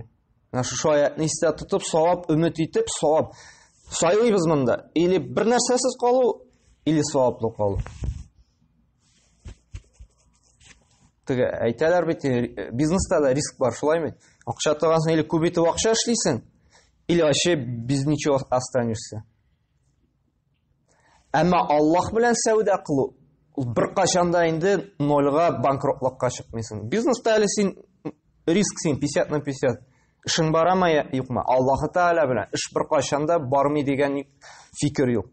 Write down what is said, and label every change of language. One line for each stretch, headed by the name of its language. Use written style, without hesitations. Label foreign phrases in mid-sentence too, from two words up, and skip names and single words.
Tatar: Менә шушы аятны истә тотып, савап өмет итеп, савап сайлыйбыз монда. Или бер нәрсәсез калу, или саваплы калу. Теге әйтәләр бит, бизнеста да риск бар, шулаймы? Акча тагасың, или күп итеп акча эшлисең,
Russian: или вообще без ничего останешься.
Tatar: Әмма Аллаһ белән сәүдә кылу, бер качанда инде нольга банкротлыкка чыкмыйсың. Бизнеста әле син риск син 50/50. Эшең барамы, юкмы? Аллаһ Тәгалә белән эш бер качанда бармый дигән фикер юк.